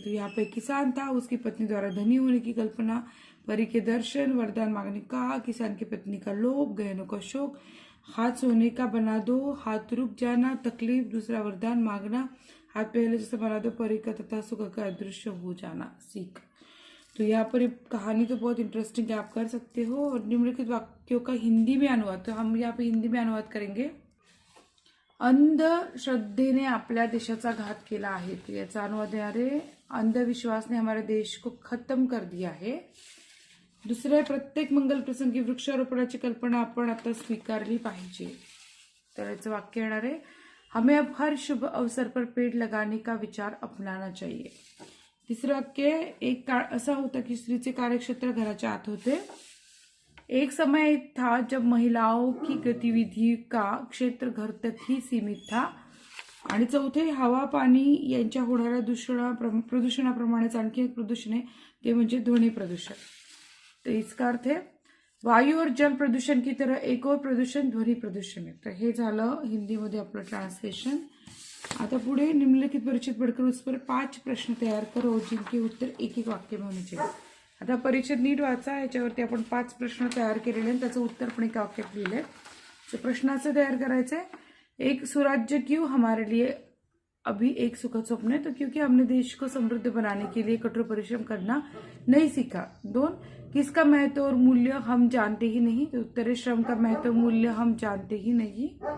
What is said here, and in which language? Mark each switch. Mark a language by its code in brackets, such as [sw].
[hi] तो यहाँ पे किसान था, उसकी पत्नी द्वारा धनी होने की कल्पना, परी के दर्शन, वरदान मांगने का, किसान की पत्नी का लोभ, गहनों का शौक, हाथ सोने का बना दो, हाथ रुक जाना, तकलीफ, दूसरा वरदान मांगना, हाथ पहले जैसे बना दो, परी का तथा सुख का अदृश्य हो जाना, सीख. तो यहाँ पर कहानी तो बहुत इंटरेस्टिंग है, आप कर सकते हो. और निम्नलिखित वाक्यों का हिंदी में अनुवाद. तो हम यहाँ पे हिंदी में अनुवाद करेंगे. [mr] अंधश्रद्धेने आपल्या देशाचा घात केला आहे. तो याचा अनुवाद आहे. [hi] अंधविश्वास ने हमारे देश को खत्म कर दिया है. [mr] दुसरे, प्रत्येक मंगल प्रसंगी वृक्षारोपणाची कल्पना आपण आता स्वीकारली पाहिजे. तर याचं वाक्य येणार आहे. [hi] हमें अब हर शुभ अवसर पर पेड़ लगाने का विचार अपनाना चाहिए. [mr] तिसरं वाक्य, एक काळ असा होता की स्त्रीचे कार्यक्षेत्र घराच्या आत होते. [hi] एक समय था जब महिलाओं की गतिविधि का क्षेत्र घर तक ही सीमित था. [mr] आणि चौथे, हवा पाणी यांच्या होणाऱ्या प्रदूषणाप्रमाणेच आणखी एक प्रदूषण आहे, ते म्हणजे ध्वनी प्रदूषण. [hi] तो इसका अर्थ है वायु और जल प्रदूषण की तरह एक और प्रदूषण ध्वनि प्रदूषण है. [mr] तर हे झालं हिंदीमध्ये आपलं ट्रान्सलेशन. आता पुढे [hi] निम्नलिखित परिचित पढ़कर उस पर 5 प्रश्न तयार करो जिनके उत्तर एक एक वाक्य में होने चाहिए. [mr] आता परिचित नीट वाचा. याच्यावरती आपण 5 प्रश्न तयार केलेले आणि त्याचं उत्तर पण एका वाक्यात लिहिलंय. तर प्रश्नाचं तयार करायचंय. [hi] एक, सुराज्य क्यों हमारे लिए अभी एक सुखद स्वप्न है? तो क्योंकि हमने देश को समृद्ध बनाने के लिए कठोर परिश्रम करना नहीं सीखा. 2, किसका महत्व और मूल्य हम जानते ही नहीं? तो उत्तर है श्रम का महत्व मूल्य हम जानते ही नहीं.